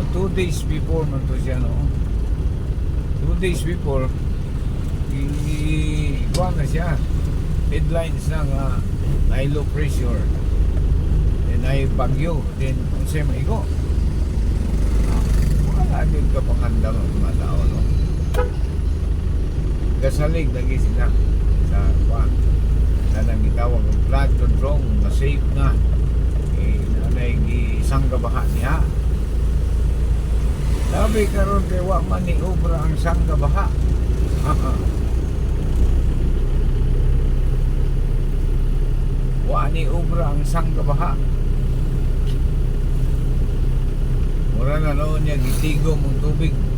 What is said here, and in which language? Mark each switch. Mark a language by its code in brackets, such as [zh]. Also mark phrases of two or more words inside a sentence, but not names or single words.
[en] 2 days before [ceb] man to siya, no? [en] 2 days before [ceb] kuha na siya, headlines na nga [en] high low pressure, [ceb] then ay bagyo, then kung siya maigo, wala din ka panganda mga tao, no? Gasalig lagi sila sa kuha na nang itawag ng [en] flood control [ceb] na safe na, sanggabaha niya. Sabi karon kay wa man ni obra ang sanggabaha. Wa ni obra ang sanggabaha. Mura na noon niya gitigom ang tubig.